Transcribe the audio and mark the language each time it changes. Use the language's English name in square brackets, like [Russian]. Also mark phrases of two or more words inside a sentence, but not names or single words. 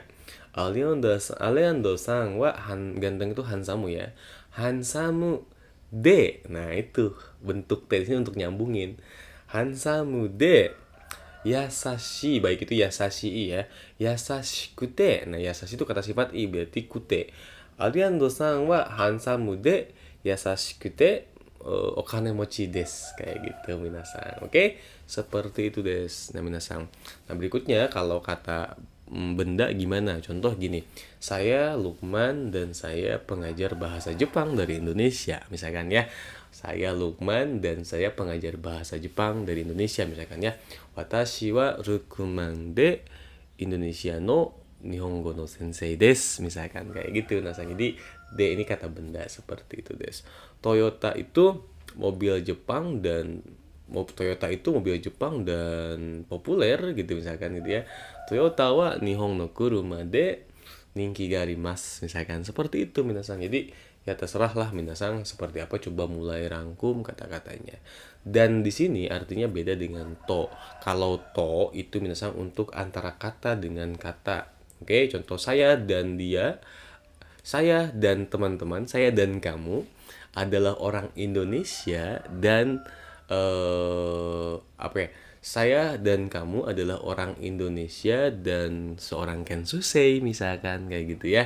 [Indonesian] Aliando sang wa ganteng itu hansamu ya. [Japanese] ハンサムで. [Indonesian] Nah, itu bentuk T ini untuk nyambungin. [Japanese] ハンサムで優し, [Indonesian] baik itu yasashi ya. [Japanese] 優しくて. [Indonesian] Nah, yasashi itu kata sifat i berarti kute. [Japanese] アリアンドさんはハンサムで優しくてお金持ちです. [Indonesian] Kayak gitu minasan. Oke? Seperti itu des. Nah, minasan. Nah, berikutnya kalau kata benda gimana? Contoh gini. Saya Lukman dan saya pengajar bahasa Jepang dari Indonesia, misalkan ya. Saya Lukman dan saya pengajar bahasa Jepang dari Indonesia misalkan ya. [Japanese] 私はルクマンでインドネシアの日本語の先生です [Indonesian] misalkan kayak gitu. Nah, jadi de ini kata benda seperti itu des. Toyota itu mobil Jepang dan mobil Jepang dan populer gitu misalkan gitu ya. [Japanese] トヨタは日本の車で人気があります [Indonesian] misalkan seperti itu [Japanese] minasan. [Indonesian] Jadi ya terserah lah minasan seperti apa, coba mulai rangkum kata-katanya. Dan di sini artinya beda dengan to. Kalau to itu minasan untuk antara kata dengan kata. Oke, contoh saya dan dia, saya dan teman-teman, saya dan kamu adalah orang Indonesia dan saya dan kamu adalah orang Indonesia dan seorang Kensusei misalkan kayak gitu ya.